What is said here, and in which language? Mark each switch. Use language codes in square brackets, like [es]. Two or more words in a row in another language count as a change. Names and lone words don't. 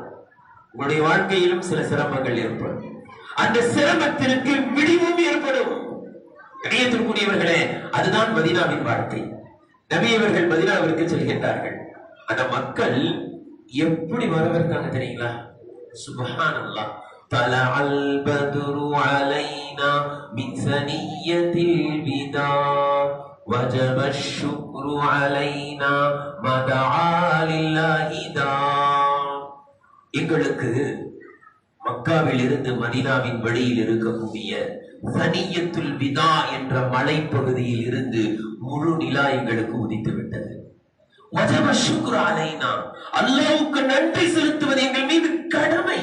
[ta] உங்களுடைய வாழ்க்கையிலும் சில சிரமங்கள் ஏற்படும், அந்த சிரமத்திற்கு விடிவும் ஏற்படும். இணையத்திற்குரியவர்களே, அதுதான் மதீனாவின் வாழ்க்கை. நபியவர்கள் மதீனாவிற்கு செல்கின்றார்கள். அந்த மக்கள் எப்படி வரவேற்காங்க தெரியுங்களா? சுப்ஹானல்லாஹ். [ar] طلع البدر علينا من ثنية الوداع وجب الشكر علينا ما دعا لله داع. [ta] எங்களுக்கு மக்காவில் இருந்து மதீனாவின் வழியில் இருக்கக்கூடிய சனியத்துல் விதா என்ற மலைப்பகுதியில் இருந்து முழு நிலா எங்களுக்கு உதித்து விட்டது. [ar] وجب الشكر علينا, [ta] அல்லாஹ்வுக்கு நன்றி செலுத்துவது எங்கள் மீது கடமை.